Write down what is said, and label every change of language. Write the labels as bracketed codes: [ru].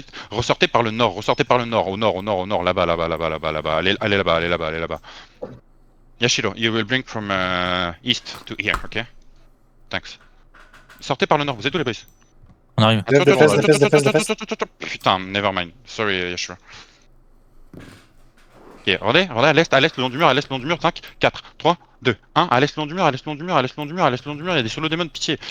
[fr] Ressortez par le nord, au nord, là-bas. Allez là-bas. [en] Yashiro, you will bring from east to here, ok? Thanks. [fr] Sortez par le nord, vous êtes où les boys? On arrive. Putain, [en] nevermind. Sorry, Yashiro. [fr] Ok, regardez, à l'est, le long du mur, 5, 4, 3, 2, 1, à l'est, le long du mur, il y a des solo démons, pitié.